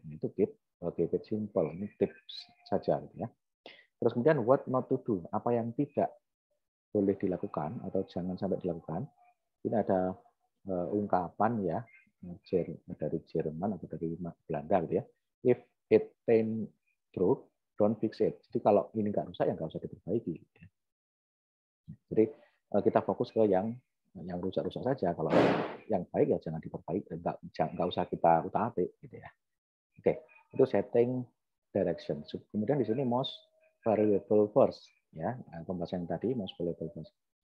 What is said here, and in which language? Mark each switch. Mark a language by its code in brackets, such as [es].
[id] Itu [en] keep it simple. [id] Ini tips saja. Gitu ya. Terus kemudian [en] what not to do? [id] Apa yang tidak boleh dilakukan atau jangan sampai dilakukan? Ini ada ungkapan ya dari Jerman atau dari Belanda gitu ya. [en] If it ain't broke, don't fix it. [id] Jadi kalau ini nggak rusak ya nggak usah diperbaiki. Jadi kita fokus ke yang rusak-rusak saja. Kalau yang baik ya jangan diperbaiki, nggak usah kita utak-atik gitu ya. Oke, itu setting direction. Kemudian di sini [en] most variable first [id] ya, pembahasan tadi most variable first.